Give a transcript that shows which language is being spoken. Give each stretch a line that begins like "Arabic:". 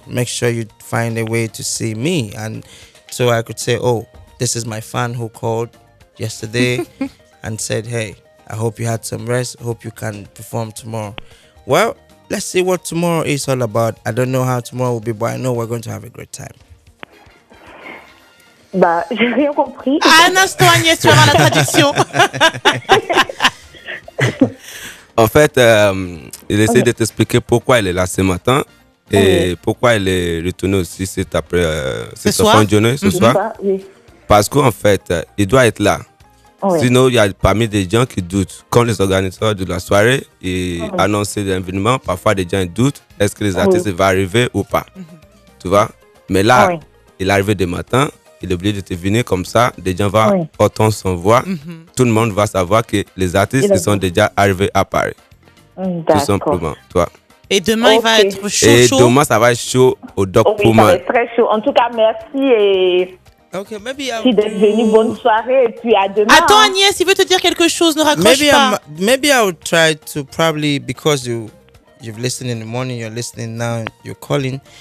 English: Make sure you find a way to see me. And so I could say, oh, this is my fan who called yesterday and said, hey, I hope you had some rest. Hope you can perform tomorrow. Well, let's see what tomorrow is all about. I don't know how tomorrow will be, but I know we're going to have a great time.
French: J'ai rien compris. Un instant, Agnès, tu vas avoir la traduction. En fait, il essaie de t'expliquer pourquoi elle est là ce matin et pourquoi elle est retournée aussi cet après ce soir. Ce soir. Oui. Parce qu'en fait, il doit être là. Oui. Sinon, il y a parmi des gens qui doutent. Quand les organisateurs de la soirée annoncent l'événement, parfois des gens doutent. Est-ce que les artistes vont arriver ou pas? Tu vois? Mais là, il est arrivé dès matin. Il est obligé de te venir comme ça. Des gens vont entendre son voix. Tout le monde va savoir que les artistes ils sont déjà arrivés à Paris. Tout simplement. Toi. Et demain, il va être chaud. Et demain, ça va être chaud au Doc Pullman. Ça va être très chaud. En tout cas, merci et merci d'être venu. Bonne soirée et puis à demain. Attends, Agnès, il veut te dire quelque chose. Ne raccroche pas.
English: Maybe I would try to probably, because you've listened in the morning, you're listening now, you're calling.